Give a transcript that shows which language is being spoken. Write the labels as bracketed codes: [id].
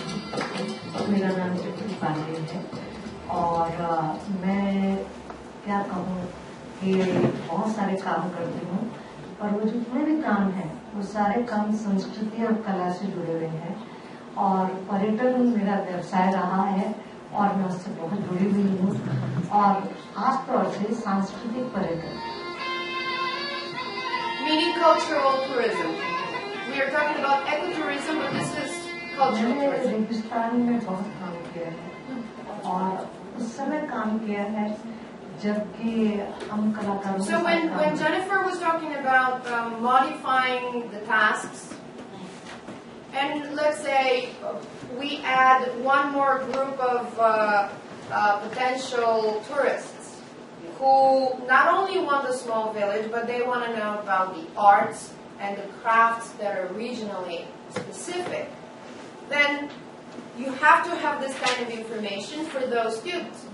[hi] मेरा नाम चित्र पांडे है और मैं क्या कहूँ कि बहुत सारे काम करती हूँ, और वो जितने भी काम हैं वो सारे काम संस्कृति और कला से जुड़े हुए हैं, और पर्यटन मेरा व्यवसाय रहा है और मैं उससे बहुत जुड़ी हुई हूँ, और खासतौर से सांस्कृतिक पर्यटन। [en] Meaning cultural tourism. We are talking about ecotourism, but this is cultural tourism. [hi] मैंने रेगिस्तान में बहुत काम किया है और उस समय काम किया है जबकि हम कलाकारों। [en] So when Jennifer was talking about modifying the tasks, and let's say we add one more group of potential tourists who not only want the small village, but they want to know about the arts and the crafts that are regionally specific, then you have to have this kind of information for those students.